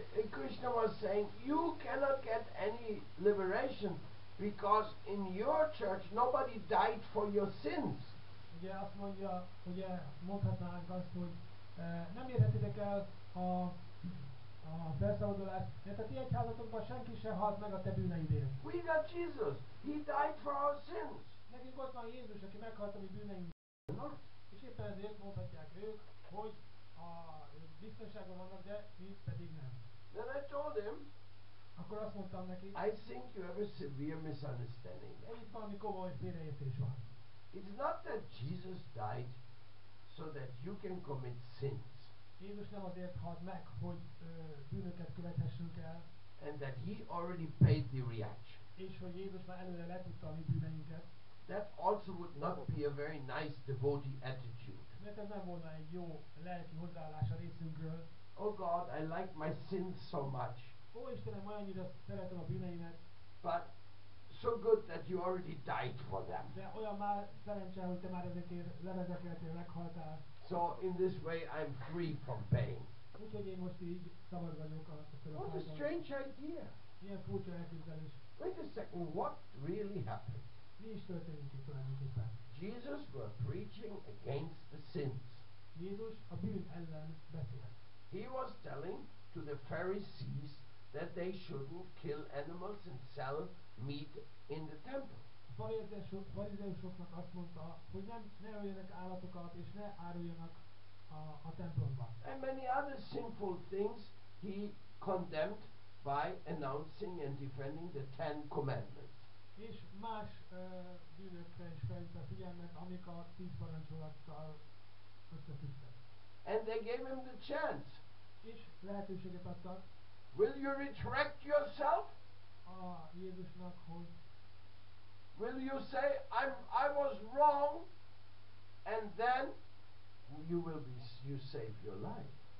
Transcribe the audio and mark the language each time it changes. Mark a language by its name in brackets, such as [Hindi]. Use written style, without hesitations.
[English] Krishna was saying, you cannot get any liberation because in your church nobody died for your sins. [Hungarian] Ugye azt mondja, ugye mondhatnánk azt, hogy nem érhetitek el a felszabadulást, mert a ti egyházatokban senki sem halt meg a te bűneidért. [English] We got Jesus. He died for our sins. [Hungarian] Nekünk ott van Jézus, aki meghalt a mi bűneindért. És éppen ezért mondhatják ők, hogy biztonságban vannak, de mi pedig nem. [English] Then I told him, [Hungarian] Akkor azt mondtam neki, [English] I think you have a severe misunderstanding. [Hungarian] itt valami komoly félreértés van. [English] It's not that Jesus died so that you can commit sins. [Hungarian] Jézus nem azért halt meg, hogy bűnöket követhessünk el, [English] And that he already paid the reaction. [Hungarian] és hogy Jézus már előre letudta a mi bűneinket. [English] That also would not be a very nice devotee attitude. [Hungarian] Mert ez nem volna egy jó lelki hozzáállás a részünkről. [English] Oh God, I like my sins so much. [Hungarian] Ó Istenem, olyannyira szeretem a bűneimet. [English] But so good that you already died for them. [Hungarian] De olyan már szerencse, hogy te már ezekért levezekeltél, meghaltál. [English] So in this way I'm free from pain. [Hungarian] Úgyhogy én most így szabad vagyok a [English] What a strange idea. [Hungarian] Milyen furcsa elképzelés. [English] Wait a second, what really happened? [Hungarian] Mi is történik itt tulajdonképpen? [English] Jesus were preaching against the sins. [Hungarian] Jézus a bűn ellen beszélt. [English] He was telling to the Pharisees that they shouldn't kill animals and sell meat in the temple. [Hungarian] A farizeusoknak azt mondta, hogy ne öljenek állatokat és ne áruljanak a templomba. [English] And many other sinful things he condemned by announcing and defending the Ten Commandments. [Hungarian] És más bűnökre is felhívta a figyelmet, amik a 10 parancsolattal összefüggtek. [English] And they gave him the chance. [Hungarian] És lehetőséget adtak. [English] Will you retract yourself? [Hungarian] A Jézusnak, hogy [English] will you say I was wrong, and then you save your life?